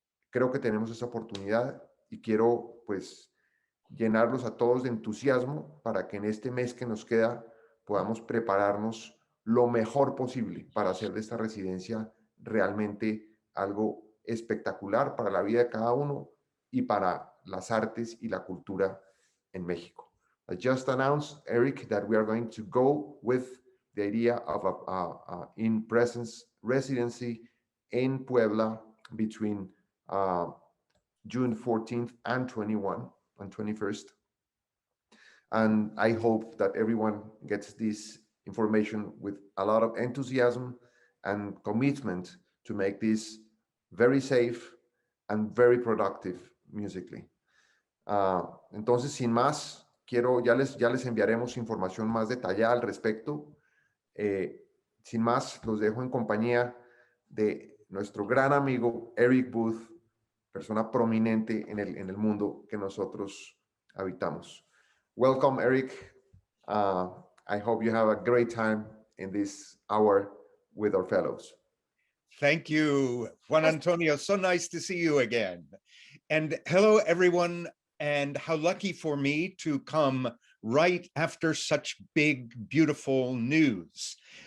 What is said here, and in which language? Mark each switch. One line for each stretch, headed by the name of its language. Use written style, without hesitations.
Spanish: Creo que tenemos esa oportunidad y quiero pues llenarlos a todos de entusiasmo para que en este mes que nos queda podamos prepararnos lo mejor posible para hacer de esta residencia realmente algo espectacular para la vida de cada uno y para las artes y la cultura en México.
English: I just announced, Eric, that we are going to go with the idea of a in-presence residency in Puebla between June 14th and 21st. And I hope that everyone gets this information with a lot of enthusiasm and commitment to make this very safe and very productive musically.
Spanish: Entonces, sin más, ya les enviaremos información más detallada al respecto. Sin más, los dejo en compañía de nuestro gran amigo Eric Booth, persona prominente en el mundo que nosotros habitamos.
English: Welcome, Eric. I hope you have a great time in this hour with our fellows. Thank you, Juan Antonio. So nice to see you again. And hello, everyone. And how lucky for me to come right after such big, beautiful news.